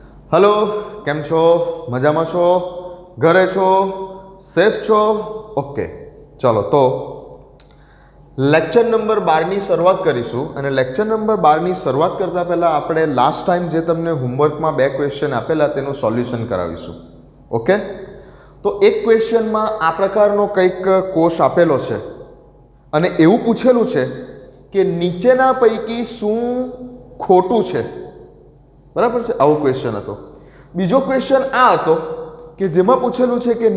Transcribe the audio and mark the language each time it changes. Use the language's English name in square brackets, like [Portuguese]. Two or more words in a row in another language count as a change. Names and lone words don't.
[Gujarati] હેલો કેમ છો મજામાં છો ઘરે છો સેફ છો ઓકે ચલો તો [English] lecture number [Gujarati] 12 ની શરૂઆત કરીશું અને [English] lecture number [Gujarati] 12 ની શરૂઆત કરતા પહેલા આપણે [English] last time [Gujarati] જે તમને હોમવર્કમાં બે ક્વેશ્ચન આપેલા તેનું સોલ્યુશન કરાવીશું ઓકે તો એક ક્વેશ્ચનમાં આ પ્રકારનો કંઈક કોષ આપેલો છે અને એવું પૂછેલું છે કે નીચેના પૈકી શું ખોટું છે બરાબર છે આવો ક્વેશ્ચન હતો બીજો ક્વેશ્ચન આ હતો કે જેમાં પૂછેલું છે કે